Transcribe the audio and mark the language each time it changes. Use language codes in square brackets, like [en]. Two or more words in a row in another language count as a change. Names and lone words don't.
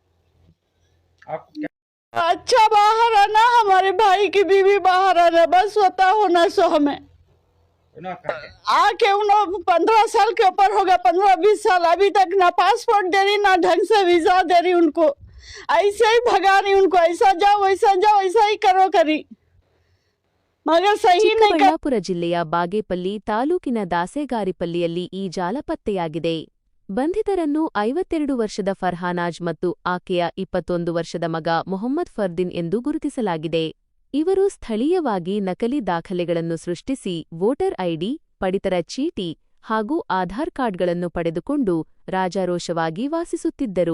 [hi] अच्छा बाहर आना, हमारे भाई की बीवी बाहर आना, बस होता होना सो हमें आके उन्होंने 15 साल के ऊपर हो गया, 15-20 साल, अभी तक ना पासपोर्ट दे रही ना ढंग से वीजा दे रही उनको, ऐसे ही भगा रही उनको, ऐसा जाओ ऐसा ही करो करी, मगर सही नहीं कर। [kn] ಚಿಕ್ಕಬಳ್ಳಾಪುರ ಜಿಲ್ಲೆಯ ಬಾಗೇಪಲ್ಲಿ ತಾಲೂಕಿನ ದಾಸೆಗಾರಿಪಲ್ಲಿಯಲ್ಲಿ ಈ ಜಾಲ ಪತ್ತೆಯಾಗಿದೆ. ಬಂಧಿತರನ್ನು 52 ವರ್ಷದ ಫರ್ಹಾನಾಜ್ ಮತ್ತು ಆಕೆಯ 21 ವರ್ಷದ ಮಗ ಮೊಹಮ್ಮದ್ ಫರ್ದಿನ್ ಎಂದು ಗುರುತಿಸಲಾಗಿದೆ. ಇವರು ಸ್ಥಳೀಯವಾಗಿ ನಕಲಿ ದಾಖಲೆಗಳನ್ನು ಸೃಷ್ಟಿಸಿ [en] voter ID, [kn] ಪಡಿತರ ಚೀಟಿ ಹಾಗೂ [en] Aadhaar cards [kn] ಪಡೆದುಕೊಂಡು ರಾಜಾರೋಷವಾಗಿ ವಾಸಿಸುತ್ತಿದ್ದರು.